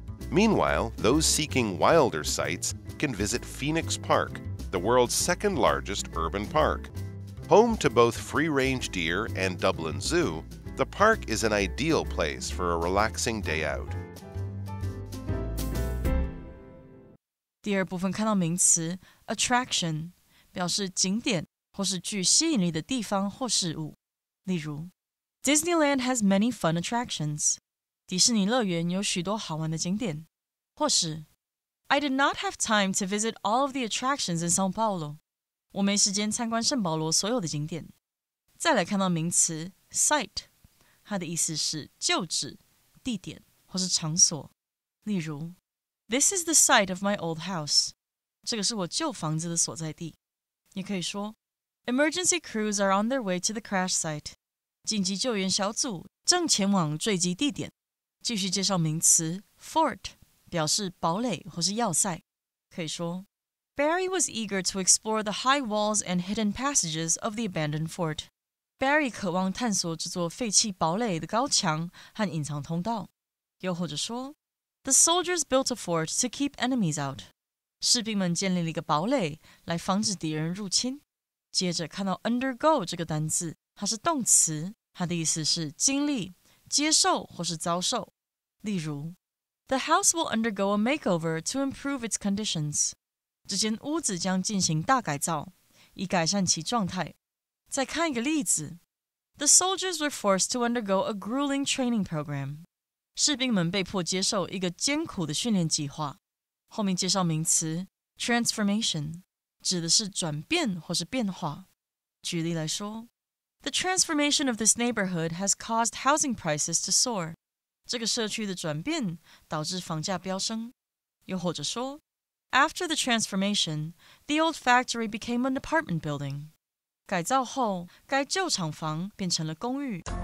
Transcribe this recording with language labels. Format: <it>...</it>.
<en>Meanwhile, those seeking wilder sights can visit Phoenix Park, the world's second largest urban park. Home to both free-range deer and Dublin Zoo, the park is an ideal place for a relaxing day out.</en> <zh>第二部分看到名词 attraction， 表示景点或是具吸引力的地方或事物。例如</zh> <en>Disneyland has many fun attractions.</en> <zh>迪士尼乐园有许多好玩的景点。或是</zh> <en>I did not have time to visit all of the attractions in São Paulo.</en> <zh>我没时间参观圣保罗所有的景点。再来看到名词 site， 它的意思是旧址、地点或是场所。例如</zh> <en>This is the site of my old house.</en> <zh>这个是我旧房子的所在地。也可以说</zh> <en>Emergency crews are on their way to the crash site.</en> <zh>紧急救援小组正前往坠机地点。继续介绍名词 fort， 表示堡垒或是要塞。可以说</zh> <en>Barry was eager to explore the high walls and hidden passages of the abandoned fort.</en> <zh>Barry 渴望探索这座废弃堡垒的高墙和隐藏通道。又或者说</zh> <en>The soldiers built a fort to keep enemies out.</en> <zh>士兵们建立了一个堡垒来防止敌人入侵。接着看到 undergo 这个单字，它是动词，它的意思是经历、接受或是遭受。例如</zh> <en>The house will undergo a makeover to improve its conditions.</en> <zh>这间屋子将进行大改造，以改善其状态。再看一个例子</zh> <en>The soldiers were forced to undergo a grueling training program.</en> <zh>士兵们被迫接受一个艰苦的训练计划。后面介绍名词 transformation， 指的是转变或是变化。举例来说</zh> <en>The transformation of this neighborhood has caused housing prices to soar.</en> <zh>这个社区的转变导致房价飙升。又或者说</zh> <en>After the transformation, the old factory became an apartment building.</en> <zh>改造后，该旧厂房变成了公寓。</zh>